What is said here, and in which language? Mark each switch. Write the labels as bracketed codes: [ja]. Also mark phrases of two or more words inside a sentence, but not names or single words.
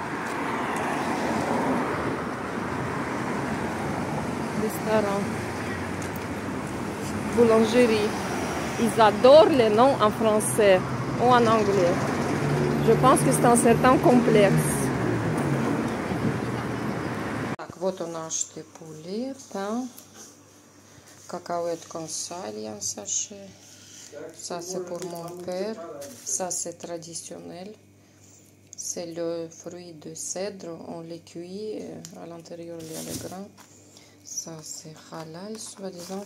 [fr] Restaurant. Boulangerie. Ils adorent les noms en français ou en anglais. Je pense que c'est un certain complexe. [ru] Вот у нас [fr] poulet, pain, cacahuètes consalia en sachet. Ça c'est pour mon père. Ça c'est traditionnel. C'est le fruit de cèdre. On les cuit. À l'intérieur il y a les grains. Ça c'est halal, soi-disant.